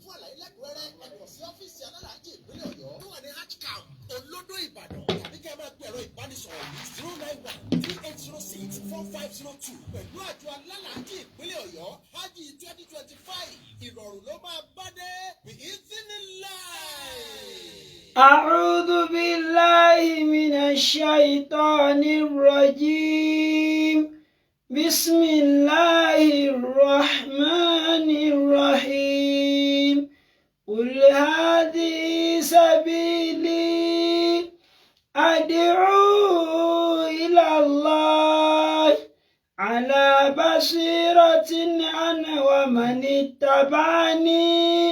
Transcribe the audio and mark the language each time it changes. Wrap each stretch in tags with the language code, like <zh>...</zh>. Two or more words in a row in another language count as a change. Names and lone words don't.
<yo>àlàyé lẹ́kùnrẹ́rẹ́ ẹ kàn sí ọ́fíìsì alálàájì ìpínlẹ̀ Ọ̀yọ́ tó wà ní Hajj Camp Olódó Ìbàdàn tàbí kí ẹ máa pe ẹ̀rọ ìbánisọ̀rọ̀ yìí 09138064502 pẹ̀lú àjọ alálàájì ìpínlẹ̀ Ọ̀yọ́ Hajj 2025 ìrọ̀rùn ló máa bá dé bi'idhnillah.</yo> <ar>أعوذ بالله من الشيطان الرجيم بسم الله الرحمن الرحيم قل هذه سبيلي أدعو إلى الله على بصيرة أنا ومن اتبعني</ar>